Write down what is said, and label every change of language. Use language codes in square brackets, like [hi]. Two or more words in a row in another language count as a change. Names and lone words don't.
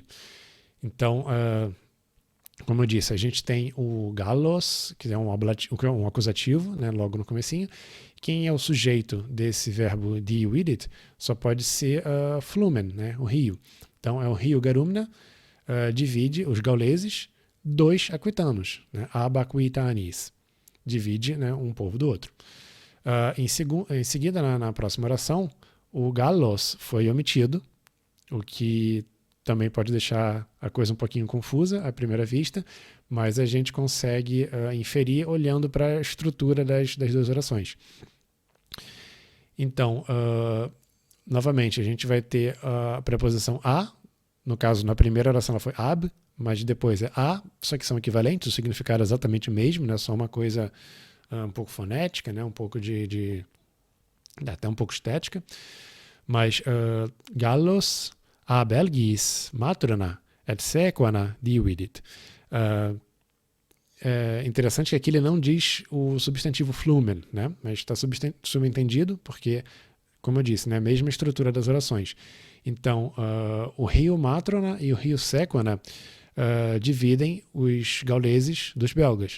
[pt] Então, como eu disse, a gente tem o gallos, que é um acusativo, né? Logo no comecinho. Quem é o sujeito desse verbo dividit só pode ser flumen, né? O rio. Então, é o rio Garumna, divide os gauleses, 2 aquitanos, né? [la] Ab aquitanis. [pt] Divide, né, um povo do outro. Em seguida, na próxima oração, o gallos foi omitido, o que também pode deixar a coisa um pouquinho confusa à primeira vista, mas a gente consegue inferir olhando para a estrutura das 2 orações. Então, novamente, a gente vai ter a preposição a, no caso, na primeira oração ela foi ab, mas depois é a, só que são equivalentes, o significado é exatamente o mesmo, né? Só uma coisa um pouco fonética, né? Um pouco até um pouco estética. [la] Mas gallos a belgis matrona et sequana dividit. [pt] É interessante que aqui ele não diz o substantivo flumen, né? Mas está subentendido porque, como eu disse, né? A mesma estrutura das orações. Então, o rio Matrona e o rio Sequana dividem os gauleses dos belgas.